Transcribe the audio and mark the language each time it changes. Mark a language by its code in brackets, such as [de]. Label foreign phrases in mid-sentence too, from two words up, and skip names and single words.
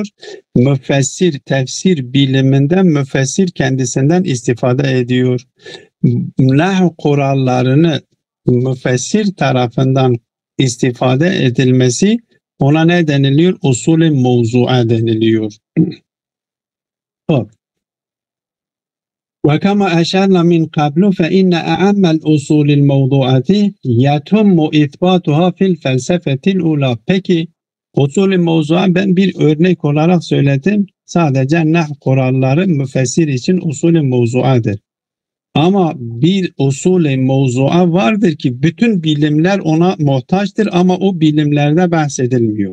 [tr] Müfessir, tefsir biliminde müfessir kendisinden istifade ediyor. Nahv kurallarını müfessir tarafından istifade edilmesi ona ne deniliyor? Usulü mevzua deniliyor. [ar] وكما أشرنا من قبل فإن أعم الأصول الموضوعة يتم إثباتها في الفلسفة الأولى. [tr] Peki usulü mevzua ben bir örnek olarak söyledim. Sadece nahv kuralları müfessir için usulü mevzuadır. Ama bir usulü mevzua vardır ki bütün bilimler ona muhtaçtır ama o bilimlerde bahsedilmiyor.